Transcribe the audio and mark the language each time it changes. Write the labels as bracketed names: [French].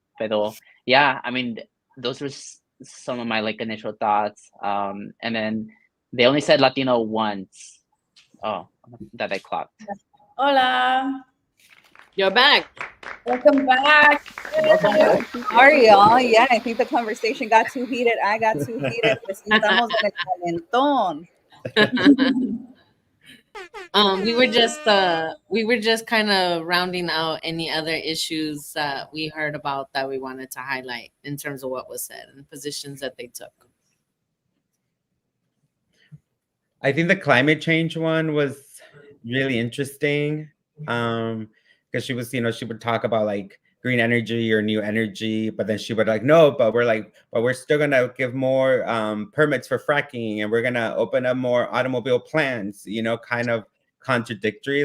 [English] But yeah, I mean, those were some of my like initial thoughts. And then they only said Latino once. Oh, that I clocked. [Spanish] Hola. [English] You're back. Welcome back. Sorry, y'all. Yeah, I think the conversation got too heated. I got too heated. [Spanish] Pues estamos en el calentón. [English] We were just kind of rounding out any other issues that we heard about that we wanted to highlight in terms of what was said and positions that they took. I think the climate change one was really interesting, because she was, she would talk about like green energy or new energy, but then she would like, no, but we're still gonna give more permits for fracking, and we're gonna open up more automobile plants, kind of contradictory.